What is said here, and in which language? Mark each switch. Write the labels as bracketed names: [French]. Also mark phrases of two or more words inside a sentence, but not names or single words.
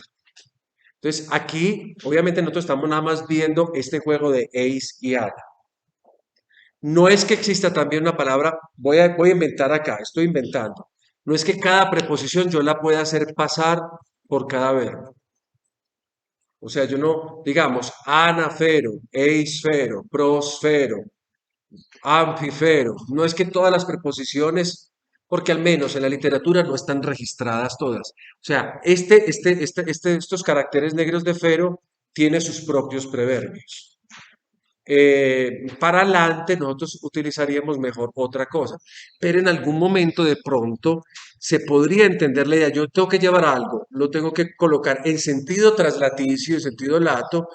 [Spanish] Entonces, aquí, obviamente, nosotros estamos nada más viendo este juego de eis y ana. No es que exista también una palabra, voy a inventar acá, estoy inventando. No es que cada preposición yo la pueda hacer pasar por cada verbo. O sea, yo no, digamos, [Greek] ἀναφέρω, εἰσφέρω, προσφέρω, ἀμφιφέρω. [Spanish] No es que todas las preposiciones, porque al menos en la literatura no están registradas todas. O sea, estos caracteres negros de fero tiene sus propios preverbios. Para adelante nosotros utilizaríamos mejor otra cosa, pero en algún momento de pronto se podría entender la idea, yo tengo que llevar algo, lo tengo que colocar en sentido traslaticio, en sentido lato.